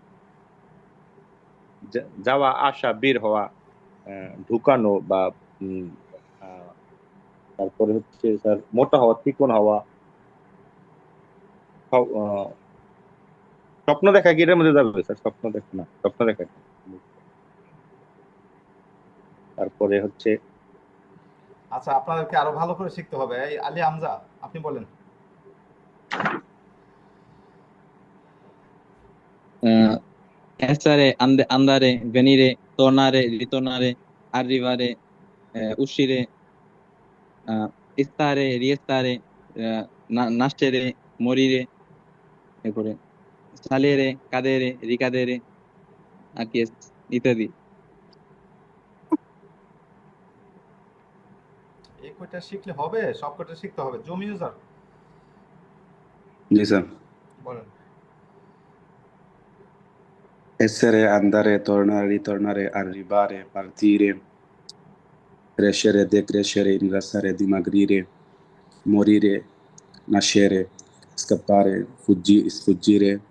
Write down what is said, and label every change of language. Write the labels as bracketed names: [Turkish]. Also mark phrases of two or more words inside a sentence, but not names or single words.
[Bangla] যাওয়া, আসা, বের হওয়া, ঢুকানো বা উম, আহ, তারপরে হচ্ছে স্যার মোটা হওয়া, চিকন হওয়া, স্বপ্ন দেখা কি এটার মধ্যে যাবে স্যার? স্বপ্ন দেখা না, স্বপ্ন দেখা কি? তারপরে হচ্ছে আচ্ছা, আপনাদেরকে আরো ভালো করে শিখতে হবে। এই আলী হামজা, আপনি বলেন। [Italian] essere, andare, venire, tornare, ritornare, arrivare, uscire, stare, riestare, nascere, morire, এরপরে salire, cadere, ricadere, [Bangla] আর কি আছে? ইত্যাদি। এই কয়টা শিখলে হবে? সব কয়টা শিখতে হবে। [English] zoom user [Bangla] জি স্যার। বলেন। [Italian] essere, andare, tornare, ritornare, arrivare, partire, crescere, decrescere, ingrassare, dimagrire, morire, nascere, scappare, sfuggire,